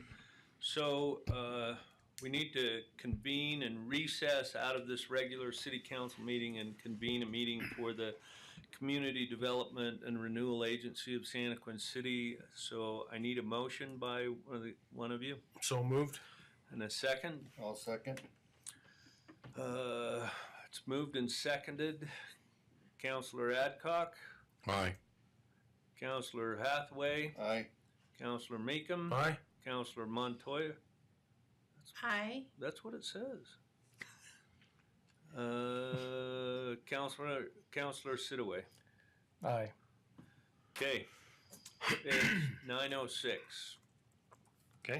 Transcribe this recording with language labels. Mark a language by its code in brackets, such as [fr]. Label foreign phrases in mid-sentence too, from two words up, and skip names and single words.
[en] So we need to convene and recess out of this regular city council meeting and convene a meeting for the Community Development and Renewal Agency of Santaquin City. So I need a motion by one of you. So moved. And a second. I'll second. It's moved and seconded. Councilor Adcock, Aye. Councilor Hathaway, Aye. Councilor Meekum, Aye. Councilor Montoya. Hi. That's what it says. Councilor Sidaway. Aye. Okay. It's 9:06. Okay.